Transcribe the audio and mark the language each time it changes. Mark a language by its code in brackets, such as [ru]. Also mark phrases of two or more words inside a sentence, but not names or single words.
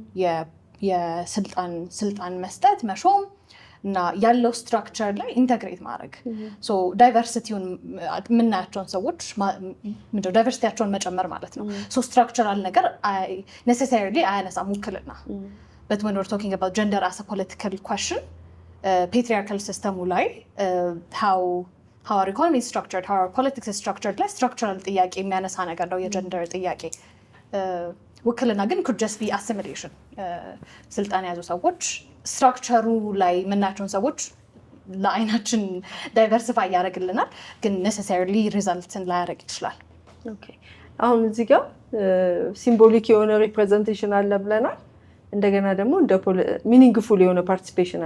[am] የስልጣን መስጠት መሾም እና ያለው ስትራክቸር ላይ ኢንተግሬት ማድረግ ዳይቨርሲቲውን የምናያቸውን ሰዎች ዳይቨርሲቲያቸውን መጨመር ማለት ነው። ስትራክቸራል ነገር ኔሴሰሪሊ አያነሳም ውክልና። [en] But when we're talking about gender as a political question, patriarchal system [am] ላይ [en] how our economy is structured, how our politics is structured, like structural [am] ጥያቄ የሚያነሳ ነገር ነው የጀንደር ጥያቄ። ውክልና ግን [en] could just be assimilation። [am] ስልጣን የያዙ ሰዎች ስትራክቸሩ ላይ የምናያቸውን ሰዎች ለአይናችን ዳይቨርሲፋይ ያደርግልናል፣ ግን ኔሴሰሪሊ ሪዛልትን ላያደርግ ይችላል። አሁን እዚህ ጋር ሲምቦሊክ የሆነ ሪፕሬዘንቴሽን አለ ብለናል። እንደገና ደግሞ እንደ ሚኒንግፉል የሆነ ፓርቲሲፔሽን